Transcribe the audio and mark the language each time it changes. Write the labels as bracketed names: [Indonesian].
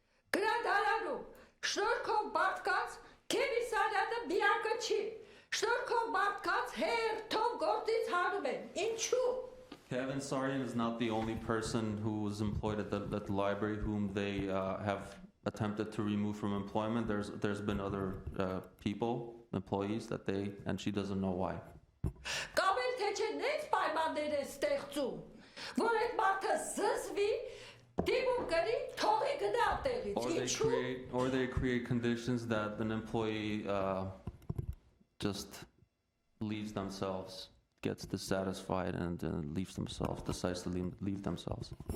[Armenian] Գրադարանում, շնորհքով մարդկանց, Քեմիսարյանը միակը չի, շնորհքով մարդկանց հերթով գործից հանում են, ինչու? [English] Kevin Sarian is not the only person who was employed at the library whom they have attempted to remove from employment. There's been other people, employees that they, and she doesn't know why. [Armenian] Կամ էլ թե չէ նենց պայմաններ է ստեղծում, որ այդ մարդը զզվի, դիմում գրի, թողի գնա տեղից, ինչու? [English] Or they create conditions that an employee just leaves themselves, gets dissatisfied and leaves themselves, decides to leave themselves.